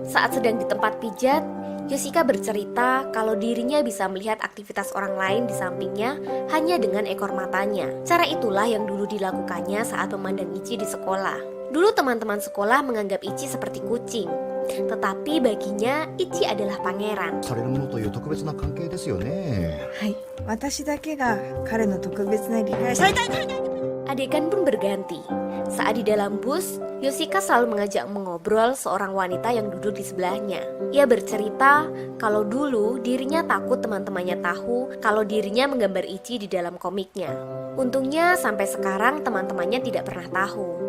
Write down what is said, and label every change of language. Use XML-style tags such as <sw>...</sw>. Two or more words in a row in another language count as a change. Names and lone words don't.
<id>Saat sedang di tempat pijat, Yoshika bercerita kalau dirinya bisa melihat aktivitas orang lain di sampingnya hanya dengan ekor matanya. Cara itulah yang dulu dilakukannya saat memandang Ichi di sekolah. Dulu teman-teman sekolah menganggap Ichi seperti kucing, tetapi baginya Ichi adalah pangeran.</id> <ja>されるものという特別な関係ですよね。はい、私だけが彼の特別な理解者。</ja> <id>Adegan pun berganti. Saat di dalam bus, Yoshika selalu mengajak mengobrol seorang wanita yang duduk di sebelahnya. Ia bercerita kalau dulu dirinya takut teman-temannya tahu kalau dirinya menggambar Ichi di dalam komiknya. Untungnya sampai sekarang teman-temannya tidak pernah tahu.</id>